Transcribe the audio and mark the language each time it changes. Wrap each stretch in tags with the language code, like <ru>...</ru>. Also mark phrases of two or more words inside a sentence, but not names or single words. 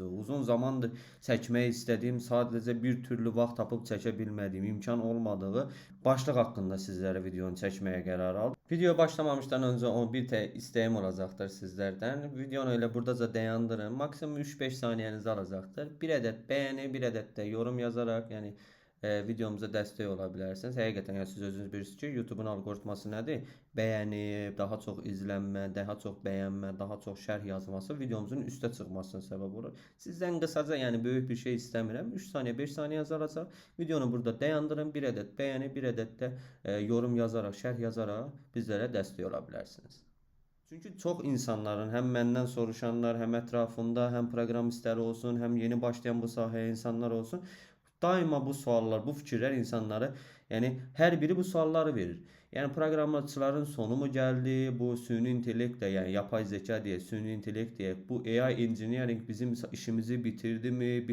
<tr>Uzun zamandır seçmeyi istediğim, sadece bir türlü</tr> <az>vaxt tapıp çəkə</az> <tr>bilmediğim, imkan olmadığı başlık hakkında sizlere videonu çekmeye karar aldım. Video başlamamıştan önce o bir isteğim olacaktır sizlerden. Videonu öyle</tr> <az>buradaca dayandırın.</az> <tr>Maksimum 3-5 saniyenizi alacaktır. Bir adet beğeni, bir adet de yorum yazarak yani videomuza destek olabilirsiniz.</tr> <az>Həqiqətən ya siz özünüz bilirsiniz ki, YouTube'un algoritması nədir? Bəyəni, daha çox izlənmə, daha çox bəyənmə, daha çox şərh yazması videomuzun üstə çıxmasına səbəb olur. Sizdən qısaca, yəni böyük bir şey istəmirəm. 3 saniyə, 5 saniyə yazaracaq. Videonu burada dayandırın.</az> <tr>Bir adet bəyəni, bir adet də yorum yazarak,</tr> <az>şərh yazarak bizlərə dəstək ola bilərsiniz.</az> <tr>Çünkü çok insanların hem benden soruşanlar hem etrafında hem programistler olsun hem yeni başlayan bu sahaya insanlar olsun daima bu suallar, bu fikirler insanları yani her biri bu sualları verir. Yani programcıların sonu mu geldi? Bu</tr> <az>süni intellekt</az> <tr>de yani yapay zeka diye, süni intellekt diye bu</tr> <en>AI engineering</en> <tr>bizim işimizi bitirdi mi?</tr>